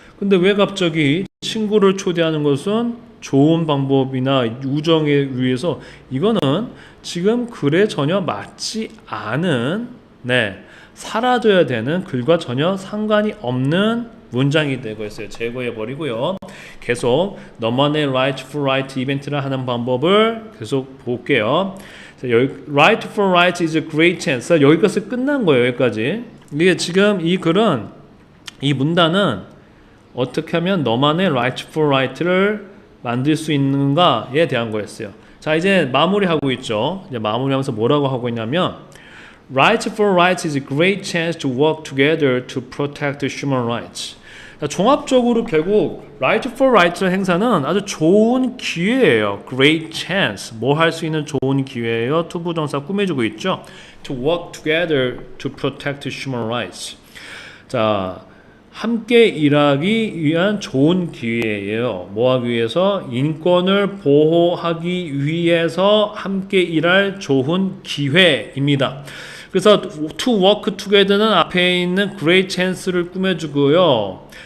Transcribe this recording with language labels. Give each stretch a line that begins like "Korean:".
Korean: 근데 왜 갑자기 친구를 초대하는 것은 좋은 방법이나 우정에 의해서 이거는 지금 글에 전혀 맞지 않은 사라져야 되는 글과 전혀 상관이 없는 문장이 되고 있어요. 제거해 버리고요. 계속 너만의 right for right 이벤트를 하는 방법을 계속 볼게요.
English: Right for right is a great chance.
Korean: 여기까지 끝난 거예요. 여기까지. 이게 지금 이 글은 이 문단은 어떻게 하면 너만의 right for right를 만들 수 있는가에 대한 거였어요. 자, 이제 마무리하고 있죠. 이제 마무리하면서 뭐라고 하고 있냐면
English: Right for Rights is a great chance to work together to protect human rights.
Korean: 종합적으로 결국 right for right 행사는 아주 좋은 기회예요.
English: great chance.
Korean: 뭐 할 수 있는 좋은 기회예요. 투부정사 꾸며주고 있죠.
English: to work together to protect human rights.
Korean: 자, 함께 일하기 위한 좋은 기회예요. 뭐 하기 위해서? 인권을 보호하기 위해서 함께 일할 좋은 기회입니다. 그래서
English: to work together
Korean: 는 앞에 있는
English: great chance
Korean: 를 꾸며주고요.